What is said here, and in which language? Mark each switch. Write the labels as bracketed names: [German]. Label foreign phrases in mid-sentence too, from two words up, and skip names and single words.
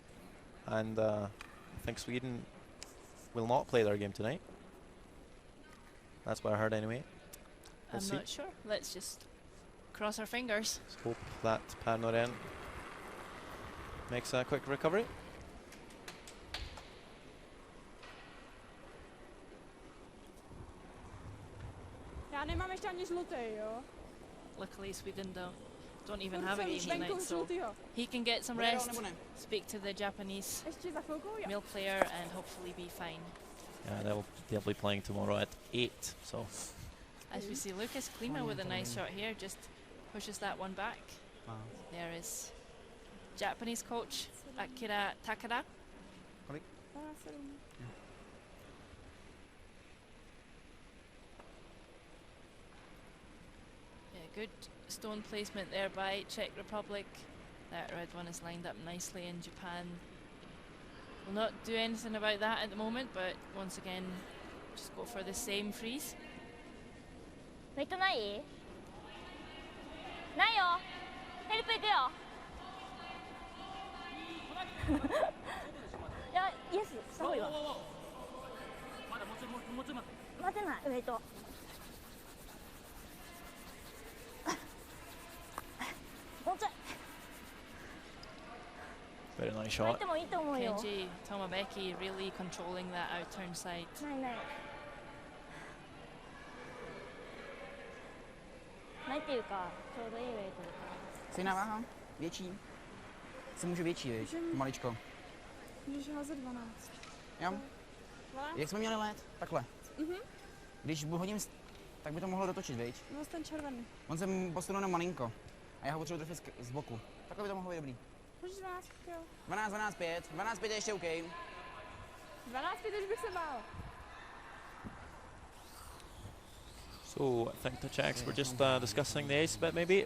[English] And I think Sweden will not play their game tonight. That's what I heard anyway. We'll I'm not sure. Let's just cross our fingers. Let's hope that Per Norén makes a quick recovery. [Czech] Já nemám ještě ani žlutý, jo? [English] Luckily Sweden don't even have a game tonight, [Czech] venku [English] so [Czech] žlutýho. [English] he can get some rest, speak to the Japanese [Czech] Ještě za chvilku, jo. [English] male player and hopefully be fine. Yeah, they'll be playing tomorrow at 8. So As we see Lucas Klima with a nice shot here, just pushes that one back. There is Japanese coach Akira Takada. Yeah, good stone placement there by Czech Republic. That red one is lined up nicely, and Japan will not do anything about that at the moment, but once again just go for the same freeze. [Japanese] フェイトない？ないよ。ヘルプ行くよ。いや、イエス、すごいわ。待てない、フェイト。もうちょい。 [English] very nice [Japanese] 入っ [English] shot. [Japanese] てもいいと思うよ。 [English] Kenji Tomabeki really controlling that out turn side. [Japanese] ないない。ないっていうか、ちょうどいいウェイトだから。 [Czech] Stejná váha? Větší? Se může větší, viď? Maličko. Můžeš házet 12. Jo? 12? Jak jsme měli let? Takhle. Když hodím, tak by to mohlo dotočit, viď? No, ten červený. On se posunul na malinko. A já ho potřebuji trefit z boku. Takhle by to mohlo být dobrý. Můžeš 12, jo. 12, 12, 5. 12, 5 je ještě OK. 12, už bych se bál. [English] So I think the Czechs were just discussing the ace a bit maybe.